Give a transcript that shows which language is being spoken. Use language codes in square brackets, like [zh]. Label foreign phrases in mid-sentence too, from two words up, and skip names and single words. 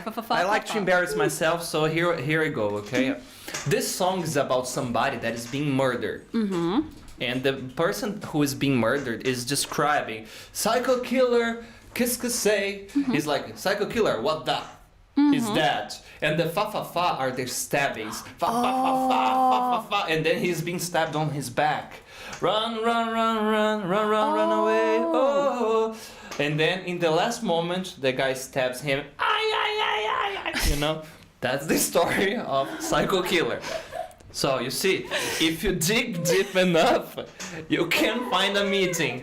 [en] I like to embarrass myself, so here I go. Okay. This song is about somebody that is being murdered. And the person who is being murdered is describing psycho killer, qu'est-ce say? He's like, psycho killer, what the is that? And the fa fa fa are their stabbings. Fa fa fa fa fa fa, and then he's being stabbed on his back. Run, run, run, run, run, run, run away. Oh. And then in the last moment, the guy stabs him. Ay, ay, ay, ay, ay. You know, that's the story of Psycho Killer. So you see, if you dig deep enough, you can find a meeting.